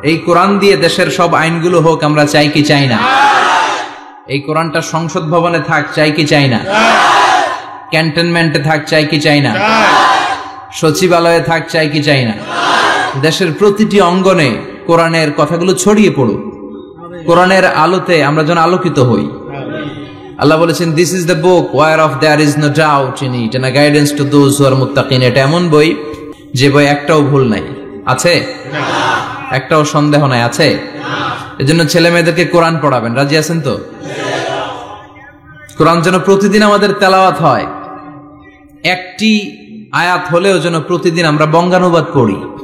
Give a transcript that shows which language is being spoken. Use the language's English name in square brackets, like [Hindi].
[Bangla] এই কোরআন দিয়ে দেশের সব আইনগুলো হোক, আমরা চাই কি চাই না? এই কোরআনটা সংসদ ভবনে থাক, চাই কি চাই না? ক্যান্টনমেন্টে থাক, চাই কি চাই না? সচিবালয়ে থাক, চাই কি চাই না? দেশের প্রতিটি অঙ্গনে কোরআনের কথাগুলো ছড়িয়ে পড়ুক, কোরআনের আলোতে আমরা যেন আলোকিত হই। আল্লাহ বলেছেন, [English] This is the book whereof there is no doubt in it and a guidance to those who are muttaqin। [Bangla] এটা এমন বই যে বই একটাও ভুল নাই, আছে? একটাও সন্দেহ নাই, আছে? এজন্য ছেলে মেয়েদেরকে কোরআন পড়াবেন, রাজি আছেন তো? কোরআন যেন প্রতিদিন আমাদের তেলাওয়াত হয়, একটি আয়াত হলেও যেন প্রতিদিন আমরা বঙ্গানুবাদ পড়ি।